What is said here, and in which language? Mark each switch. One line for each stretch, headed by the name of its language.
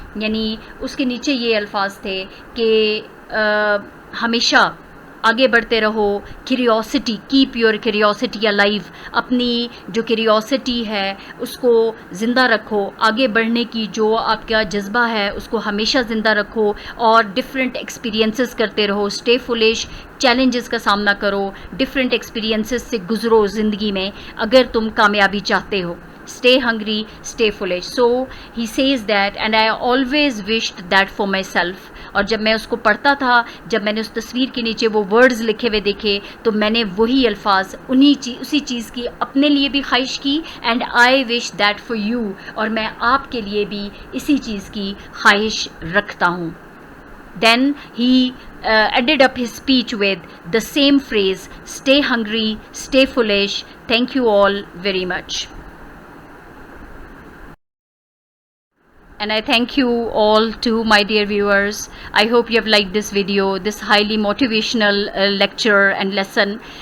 Urdu: یعنی اس کے نیچے یہ الفاظ تھے کہ ہمیشہ آگے بڑھتے رہو، curiosity,
English: keep your curiosity alive,
Urdu: اپنی جو کیوریوسٹی ہے اس کو زندہ رکھو، آگے بڑھنے کی جو آپ کا جذبہ ہے اس کو ہمیشہ زندہ رکھو، اور ڈفرینٹ ایکسپیرینسز کرتے رہو.
English: stay foolish,
Urdu: چیلنجز کا سامنا کرو، ڈفرینٹ ایکسپیرینسز سے گزرو زندگی میں اگر تم کامیابی چاہتے ہو.
English: Stay hungry, stay foolish. So he says that, and I always wished that for myself.
Urdu: اور جب میں اس کو پڑھتا تھا، جب میں نے اس تصویر کے نیچے وہ ورڈز لکھے ہوئے دیکھے، تو میں نے وہی الفاظ اسی چیز کی اپنے لیے بھی خواہش کی.
English: and I wish that for you,
Urdu: اور میں آپ کے لیے بھی اسی چیز کی خواہش رکھتا ہوں.
English: Then he added up his speech with the same phrase, stay hungry, stay foolish. Thank you all very much. And I thank you all too, my dear viewers. I hope you have liked this video, this highly motivational lecture and lesson.